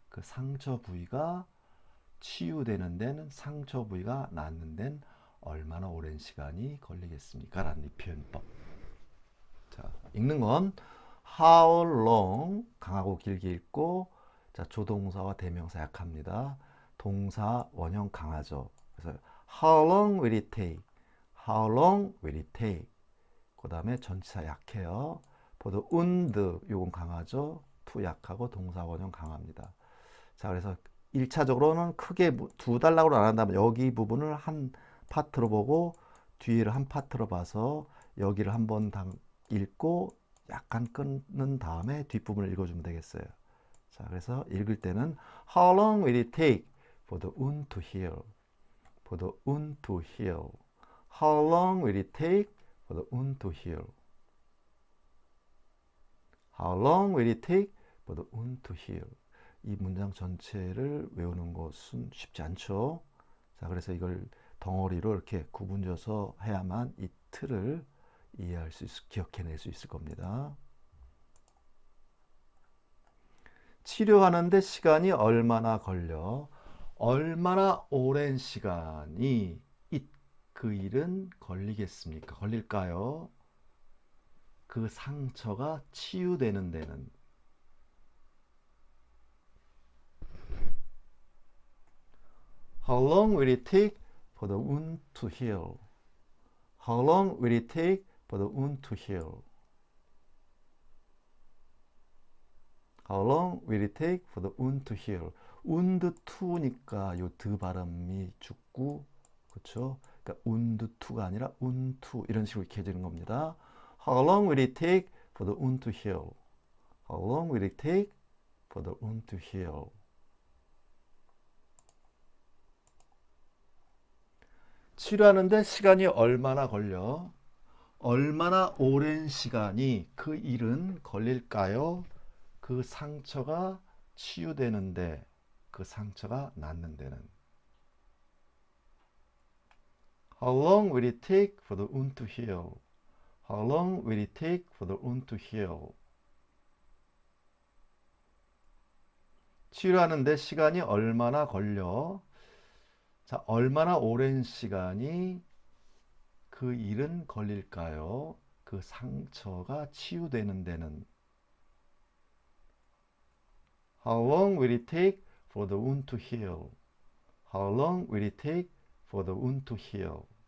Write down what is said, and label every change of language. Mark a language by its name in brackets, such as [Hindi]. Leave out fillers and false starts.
[Korean] 그 상처 부위가 치유되는 데는 상처 부위가 낫는 데는 얼마나 오랜 시간이 걸리겠습니까? 라는 이 표현법. 자, 읽는 건 how long 강하고 길게 읽고 자, 조동사와 대명사 약합니다. 동사 원형 강하죠. [English] 그래서 how long will it take? How long will it take? [Korean] 그 다음에 전치사 약해요. [English] for the wound [Korean] 요건 강하죠. to 약하고 동사 원형 강합니다. 자, 그래서 1차적으로는 크게 두 단락으로 안 한다면 여기 부분을 한 파트로 보고 뒤를 한 파트로 봐서 여기를 한번 읽고 약간 끊는 다음에 뒷부분을 읽어주면 되겠어요. 자, 그래서 읽을 때는 [English] How long will it take for the wound to heal? For the wound to heal. How long will it take for the wound to heal? How long will it take for the wound to heal? [Korean] 이 문장 전체를 외우는 것은 쉽지 않죠. 자, 그래서 이걸 덩어리로 이렇게 구분져서 해야만 이 틀을 이해할 수 기억해낼 수 있을 겁니다. 치료하는데 시간이 얼마나 걸려? 얼마나 오랜 시간이 그 일은 걸리겠습니까? 걸릴까요? 그 상처가 치유되는 데는 [English] How long will it take for the wound to heal? How long will it take for the wound to heal? How long will it take for the wound to heal? wound to [Korean] 니까 요 드 발음이 죽고, 그렇죠? 그러니까 [English] wound to [Korean] 가 아니라 wound to 이런 식으로 이렇게 해지는 겁니다. [English] How long will it take for the wound to heal? How long will it take for the wound to heal? [Korean] 치료하는데 시간이 얼마나 걸려? 얼마나 오랜 시간이 그 일은 걸릴까요? 그 상처가 치유되는데, 그 상처가 낫는 데는. [English] How long will it take for the wound to heal? How long will it take for the wound to heal? [Korean] 치료하는데 시간이 얼마나 걸려? 자, 얼마나 오랜 시간이 그 일은 걸릴까요? 그 상처가 치유되는 데는. [English] How long will it take for the wound to heal? How long will it take for the wound to heal?